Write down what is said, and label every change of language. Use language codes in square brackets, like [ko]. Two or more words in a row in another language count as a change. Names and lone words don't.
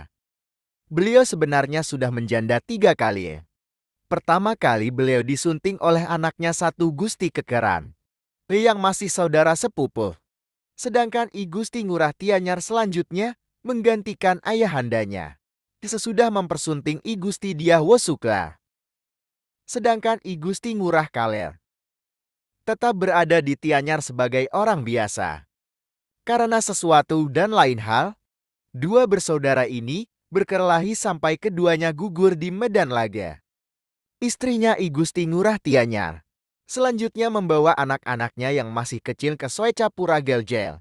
[id] Beliau sebenarnya sudah menjanda 3 kali. Pertama kali beliau disunting oleh anaknya Satu Gusti Kekeran. yang masih saudara sepupu. Sedangkan I Gusti Ngurah Tianyar selanjutnya menggantikan ayahandanya sesudah mempersunting I Gusti Dyah Wosuka. Sedangkan I Gusti Ngurah Kaler tetap berada di Tianyar sebagai orang biasa. Karena sesuatu dan lain hal, dua bersaudara ini berkelahi sampai keduanya gugur di medan laga. Istrinya I Gusti Ngurah Tianyar selanjutnya membawa anak-anaknya yang masih kecil ke Swecapura Geljel.